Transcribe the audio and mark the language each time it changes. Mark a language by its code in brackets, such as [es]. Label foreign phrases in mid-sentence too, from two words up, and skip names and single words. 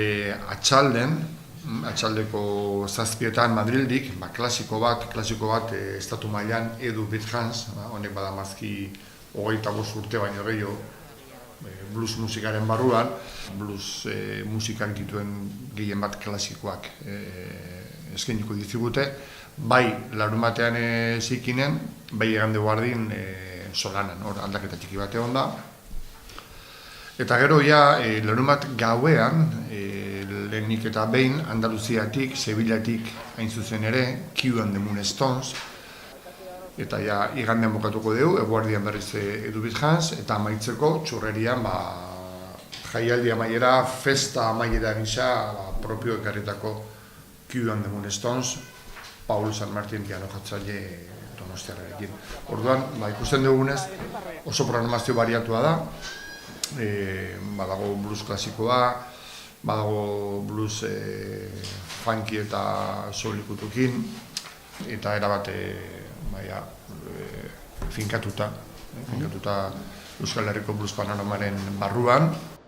[eu] atxaldeko 7:00 Madrildik, klasiko bat estatu mailan Edu Bithans, honek badamazki 25 urte baino gehiago blues musikaren barruan, blues musikak dituen gehien bat klasikoak eskainiko dizigute, bai larunbatean zikinen, bai igande guardin Solanan, hor aldaketa txiki bate egon da. Eta gero larunbat gauean, lehenik eta behin, Andaluziatik, Sevillatik hain zuzen ere, Q and the Moonstones, eta igandean bukatuko dugu, eguardian berriz Edu Bithans, eta amaitzeko txurrerian jaialdi amaiera, festa amaiera gisa, propio ekarritako Q and the Moonstones, Paul San Martin piano jotzaile Donostiarrarekin. Orduan, ikusten dugunez, oso programazio bariatua da, badago blues klasikoa, badago [en] blues funky [eu] eta soul-ikutukin, eta erabat finkatuta Euskal Herriko blues panoramaren barruan,